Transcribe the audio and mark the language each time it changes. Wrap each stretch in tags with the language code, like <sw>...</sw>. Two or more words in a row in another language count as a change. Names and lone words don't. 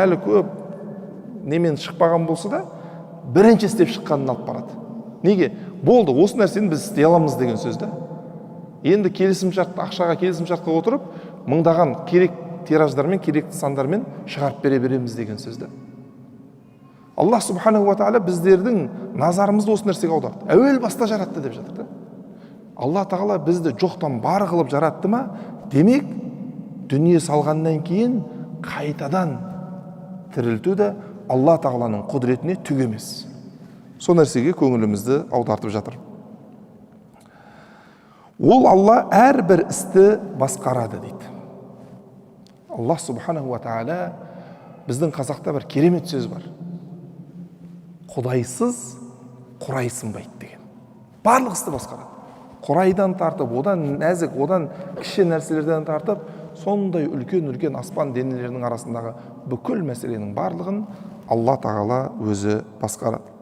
<kk>Әлі көп немен шықпаған болса да, бірінші істеп шыққанын алып барады. Неге? Болды, осы нәрсені біз істей аламыз деген сөзді. Енді ақшаға келісімшартқа отырып, мыңдаған керек тираждармен, керекті сандармен шығарып бере береміз деген сөзді.</kk> <ar>الله سبحانه وتعالى</ar> <kk>біздердің назарымызды осы нәрсеге аударды. Әуел баста жаратты деп жатыр. Алла Тағала бізді жоқтан бар қылып жаратты ма? Демек, дүние салғаннан кейін қайтадан тірілту де Алла Тағаланың құдіретіне түк емес. Сол нәрсеге көңілімізді аудартып жатыр. Ол Алла әрбір істі басқарады дейді.</kk> <ar>الله سبحانه وتعالى,</ar> <kk>біздің қазақта бір керемет сөз бар: құдайсыз құрай сынбайды деген. Барлық істі басқарады. Құрайдан тартып, одан нәзік, одан кіші нәрселерден тартып, сондай үлкен аспан денелерінің арасындағы бүкіл мәселенің барлығын Алла Тағала өзі басқарады.</kk>